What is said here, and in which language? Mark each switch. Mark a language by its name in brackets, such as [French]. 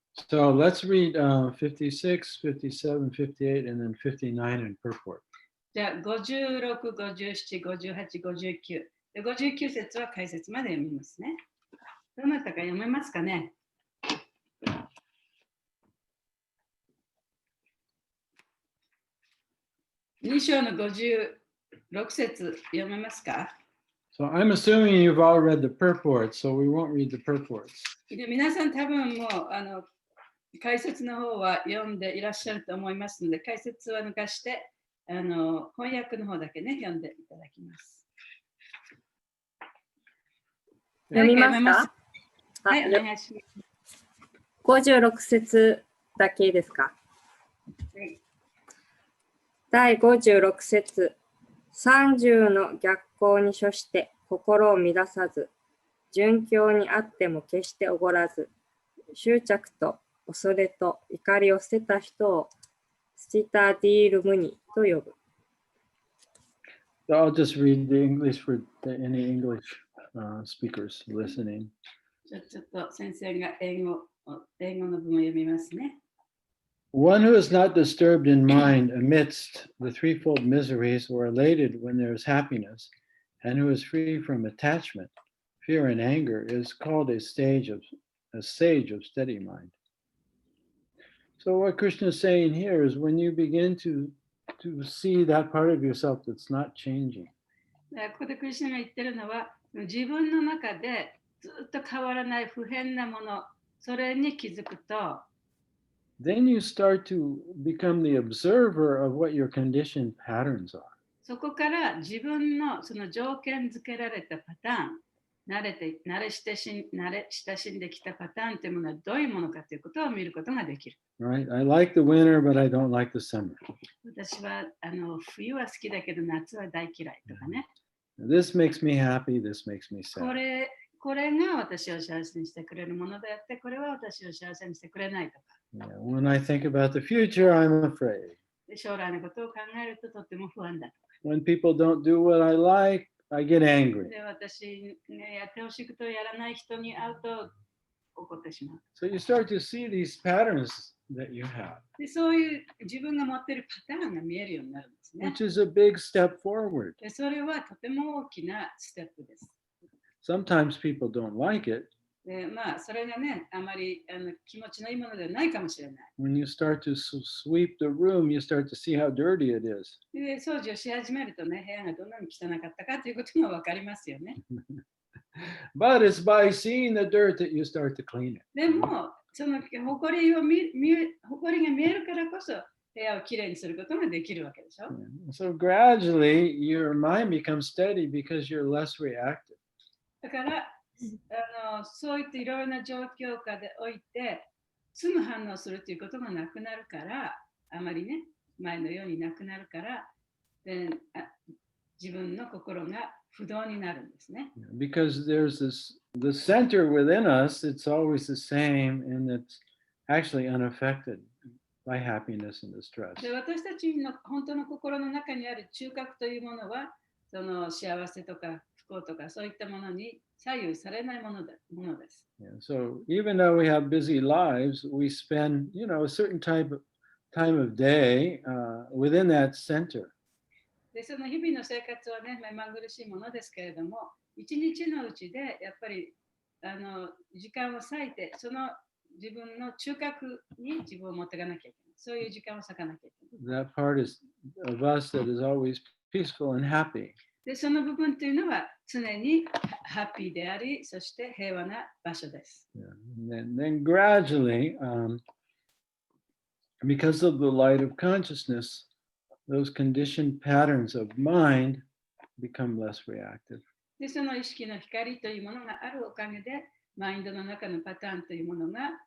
[English] So let's read 56, 57, 58, and then 59 in purport. [Japanese] じゃあ56、57、58、59。 59節は解説まで読みますね。どなたか読めますかね。 2章の56節読めますか？ [English] So I'm assuming you've all read the purport, so we won't read the purports. [Japanese] で皆さん多分もう解説の方は読んでいらっしゃると思いますので、解説は抜かして翻訳の方だけね、読んでいただきます。読みますか？はい、お願いします。 56節だけですか？はい、第56節。 30の逆行に処して心を乱さず、順境にあっても決しておごらず、執着と恐れと怒りを捨てた人をスチタディールムニと呼ぶ。 [English] So I'll just read the English for any English speakers listening. [Japanese] ちょっと先生が英語の文を読みますね。 [English] One who is not disturbed in mind amidst the threefold miseries or elated when there is happiness, and who is free from attachment, fear, and anger is called a sage of steady mind. So what Krishna is saying here is when you begin to see that part of yourself that's not changing. [Japanese] ここでクリシュナが言ってるのは、自分の中でずっと変わらない不変なもの、それに気づくと、 [English] Then you start to become the observer of what your conditioned patterns are. [Japanese] そこから自分のその条件付けられたパターン、慣れ親しんできたパターンというものはどういうものかということを見ることができる。 [English] Right? I like the winter, but I don't like the summer. [Japanese] 私は冬は好きだけど夏は大嫌いとかね。 [English] This makes me happy, this makes me sad. [Japanese] これが私を幸せにしてくれるものであって、これは私を幸せにしてくれないとか。 [English] Yeah, when I think about the future, I'm afraid. [Japanese] 将来のことを考えるととっても不安だとか。 [English] When people don't do what I like, I get angry. [Japanese] で私、やってほしいことをやらない人に会うと怒ってしまう。 [English] So you start to see these patterns that you have, [Japanese] でそういう自分が持っているパターンが見えるようになるんですね。 [English] which is a big step forward. [Japanese] でそれはとても大きなステップです。 [English] Sometimes people don't like it. [Japanese] でそれがね、あまり気持ちのいいものではないかもしれない。 [English] When you start to sweep the room, you start to see how dirty it is. [Japanese] で掃除をし始めるとね、部屋がどんなに汚かったかということが分かりますよね。 [English] But it's by seeing the dirt that you start to clean it. [Japanese] でも、その埃が見えるからこそ、部屋をきれいにすることができるわけでしょ。 [English] So gradually, your mind becomes steady because you're less reactive. [Japanese] だからそういったいろいろな状況下でおいて、すぐ反応するということがなくなるから、あまりね、前のようになくなるから、自分の心が不動になるんですね。 [English] Because there's the center within us, it's always the same, and it's actually unaffected by happiness and distress. [Japanese] で私たちの本当の心の中にある中核というものは、その幸せとか不幸とかそういったものに左右されないものです。 [English] Yeah, so even though we have busy lives, we spend, a certain time of day within that center. [Japanese] でその日々の生活はね、目まぐるしいものですけれども、一日のうちでやっぱり時間を割いて、その自分の中核に自分を持っていかなきゃいけない。そういう時間を割かなきゃいけない。 [English] That part of us that is always peaceful and happy. [Japanese] でその部分というのは常にハッピーであり、そして平和な場所です。 [English] Yeah. And then gradually, because of the light of consciousness, those conditioned patterns of mind become less reactive. [Japanese] でその意識の光というものがあるおかげで、マインドの中のパターンというものが